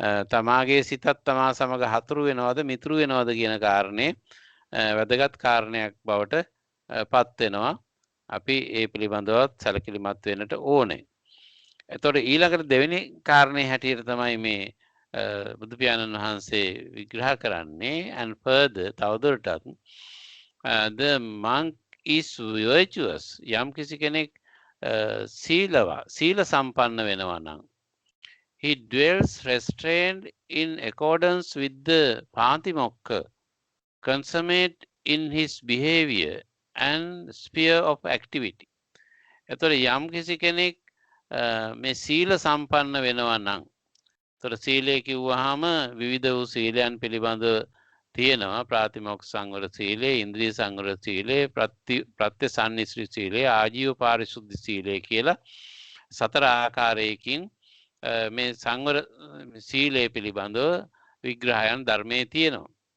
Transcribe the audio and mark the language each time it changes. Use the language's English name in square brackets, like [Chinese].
[Sinhala] තමාගේ සිතත් තමා සමග හතුරු වෙනවද මිතුරු වෙනවද කියන කාරණේ වැදගත් කාරණයක් බවට පත් වෙනවා. අපි ඒ පිළිබඳවත් සැලකිලිමත් වෙන්නට ඕනේ. එතකොට ඊළඟට දෙවෙනි කාරණේ හැටියට තමයි මේ බුදු පියාණන් වහන්සේ විග්‍රහ කරන්නේ [English] and further [Sinhala] තවදුරටත් [English] the monk is virtuous [Sinhala] යම් කිසි කෙනෙක් සීල සම්පන්න වෙනවා නම් [English] he dwells restrained in accordance with the Patimokkha consummate in his behavior and sphere of activity. [Sinhala] එතකොට යම් කිසි කෙනෙක් මේ සීල සම්පන්න වෙනවා නම් එතකොට සීලය කිව්වහම විවිධ වූ සීලයන් පිළිබඳව තියෙනවා ප්‍රාතිමොක්ඛ සංවර සීලය, ඉන්ද්‍රිය සංවර සීලය, ප්‍රත්‍යසන්නිස්ත්‍රි සීලය, ආජීව පාරිශුද්ධ සීලය කියලා සතර ආකාරයකින් මේ සංවර සීලය පිළිබඳව විග්‍රහයන් ධර්මයේ තියෙනවා.